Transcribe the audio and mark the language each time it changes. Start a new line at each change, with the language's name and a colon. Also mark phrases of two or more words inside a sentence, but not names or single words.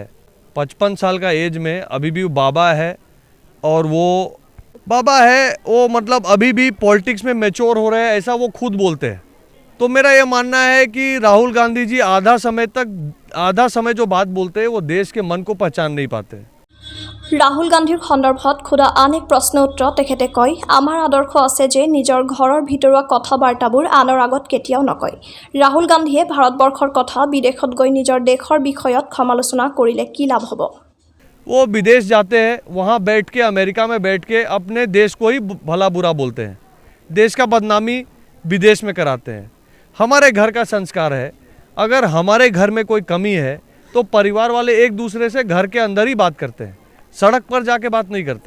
Hindi: 55 साल का एज में अभी भी बाबा है, और वो बाबा है, वो मतलब अभी भी पॉलिटिक्स में मैच्योर हो रहे हैं, ऐसा वो खुद बोलते हैं। तो मेरा ये मानना है कि राहुल गांधी जी आधा समय जो बात बोलते हैं वो देश के मन को पहचान नहीं पाते।
Assamese: ৰাহুল গান্ধীৰ সন্দৰ্ভত সোধা আন এক প্ৰশ্ন উত্তৰত তেখেতে কয়, আমাৰ আদৰ্শ আছে যে নিজৰ ঘৰৰ ভিতৰুৱা কথা বাৰ্তাবোৰ আনৰ আগত কেতিয়াও নকয়। ৰাহুল গান্ধীয়ে ভাৰতবৰ্ষৰ কথা বিদেশত গৈ নিজৰ দেশৰ বিষয়ত সমালোচনা কৰিলে কি লাভ হ'ব?
Hindi: वो विदेश जाते हैं, वहाँ बैठ के, अमेरिका में बैठ के अपने देश को ही भला बुरा बोलते हैं, देश का बदनामी विदेश में कराते हैं। हमारे घर का संस्कार है, अगर हमारे घर में कोई कमी है तो परिवार वाले एक दूसरे से घर के अंदर ही बात करते हैं, सड़क पर जाके बात नहीं करते।